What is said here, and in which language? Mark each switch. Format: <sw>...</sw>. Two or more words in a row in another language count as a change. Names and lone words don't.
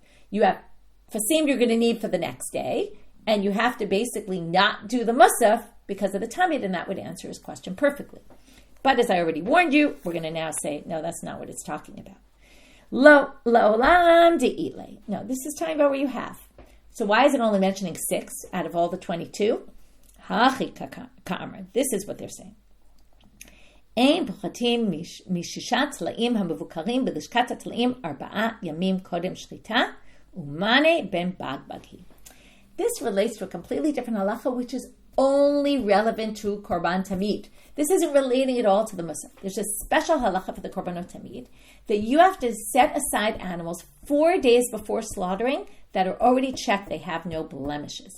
<en>You have fasim you're going to need for the next day, and you have to basically not do the mussaf because of the tamid, and that would answer his question perfectly. But as I already warned you, we're going to now say, no, that's not what it's talking about.</en> <arc>לא לעולם דאילי.</arc> <en>No, this is talking about what you have. So why is it only mentioning 6 out of all the 22?</en> <arc>הכי קאמר.</arc> <en>This is what they're saying.</en> <he>אין פוחתין מששה טלאים המבוקרים בלשכת טלאים 4 ימים קודם שחיטה ומנה בן בגבגי.</he> <en>This relates to a completely different halacha, which is only relevant to</en> <he>קרבן תמיד.</he> <en>This isn't relating at all to the mussaf. There's a special halacha for the</en> <he>קרבנות תמיד</he> <en>that you have to set aside animals 4 days before slaughtering that are already checked. They have no blemishes.</en>